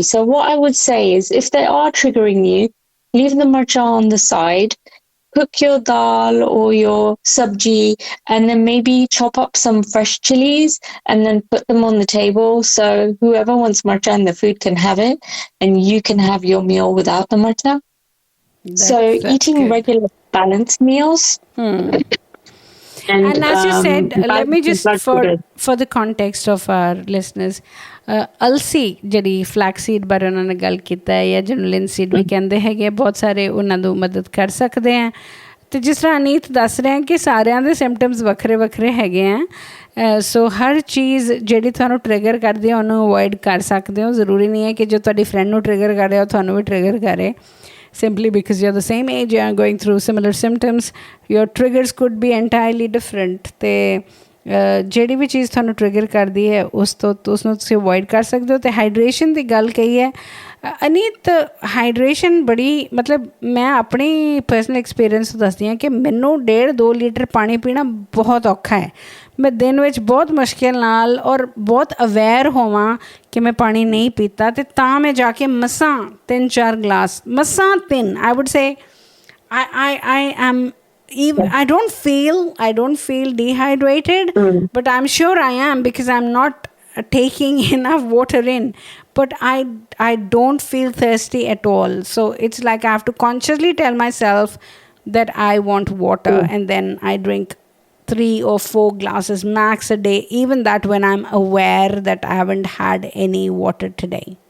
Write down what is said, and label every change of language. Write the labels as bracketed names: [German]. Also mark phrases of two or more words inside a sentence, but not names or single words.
[English] So what I would say is if they are triggering you, leave the matcha on the side, cook your dal or your sabji, and then maybe chop up some fresh chilies and then put them on the table so whoever wants matcha in the food can have it and you can have your meal without the matcha. So That's eating good. regular balanced meals. And as you said, let me just, for the context of our listeners, [Punjabi] ਅਲਸੀ ਜਿਹੜੀ ਫਲੈਕਸੀਡ ਬਾਰੇ ਉਹਨਾਂ ਨੇ ਗੱਲ ਕੀਤਾ ਹੈ ਜਾਂ ਜਿਹਨੂੰ ਲਿਨਸੀਡ ਵੀ ਕਹਿੰਦੇ ਹੈਗੇ, ਬਹੁਤ ਸਾਰੇ ਉਹਨਾਂ ਨੂੰ ਮਦਦ ਕਰ ਸਕਦੇ ਆ। ਅਤੇ ਜਿਸ ਤਰ੍ਹਾਂ ਅਨੀਤ ਦੱਸ ਰਹੇ ਕਿ ਸਾਰਿਆਂ ਦੇ ਸਿੰਪਟਮਸ ਵੱਖਰੇ ਵੱਖਰੇ ਹੈਗੇ ਆ, ਸੋ ਹਰ ਚੀਜ਼ ਜਿਹੜੀ ਤੁਹਾਨੂੰ ਟ੍ਰਿਗਰ ਕਰਦੀ ਹੈ ਉਹਨੂੰ ਅਵੋਇਡ ਕਰ ਸਕਦੇ ਹੋ। ਜ਼ਰੂਰੀ ਨਹੀਂ ਹੈ ਕਿ ਜੋ ਤੁਹਾਡੀ ਫਰੈਂਡ ਨੂੰ ਟ੍ਰਿਗਰ ਕਰ ਰਿਹਾ ਉਹ ਤੁਹਾਨੂੰ ਵੀ ਟ੍ਰਿਗਰ ਕਰੇ। [English] Simply because you're the same age, you are going through similar symptoms, your triggers could be entirely different. [Punjabi] ਤੇ ਜਿਹੜੀ ਵੀ ਚੀਜ਼ ਤੁਹਾਨੂੰ ਟ੍ਰਿਗਰ ਕਰਦੀ ਹੈ ਉਸਨੂੰ ਤੁਸੀਂ ਅਵੋਇਡ ਕਰ ਸਕਦੇ ਹੋ। ਅਤੇ ਹਾਈਡਰੇਸ਼ਨ ਦੀ ਗੱਲ ਕਹੀ ਹੈ ਅਨੀਤ, ਹਾਈਡਰੇਸ਼ਨ ਬੜੀ ਮਤਲਬ ਮੈਂ ਆਪਣੀ [English] personal experience [Punjabi] ਦੱਸਦੀ ਹਾਂ ਕਿ ਮੈਨੂੰ 1.5-2 ਲੀਟਰ ਪਾਣੀ ਪੀਣਾ ਬਹੁਤ ਔਖਾ ਹੈ। ਮੈਂ ਦਿਨ ਵਿੱਚ ਬਹੁਤ ਮੁਸ਼ਕਿਲ ਨਾਲ ਔਰ ਬਹੁਤ ਅਵੇਅਰ ਹੋਵਾਂ ਕਿ ਮੈਂ ਪਾਣੀ ਨਹੀਂ ਪੀਤਾ ਅਤੇ ਤਾਂ ਮੈਂ ਜਾ ਕੇ ਮਸਾਂ 3-4 ਗਲਾਸ, ਮਸਾਂ 3, [English] I would say I am even, I don't feel dehydrated, but I'm sure I am because I'm not taking enough water in, but I don't feel thirsty at all. So it's like I have to consciously tell myself that I want water, and then I drink 3 or 4 glasses max a day, even that when I'm aware that I haven't had any water today.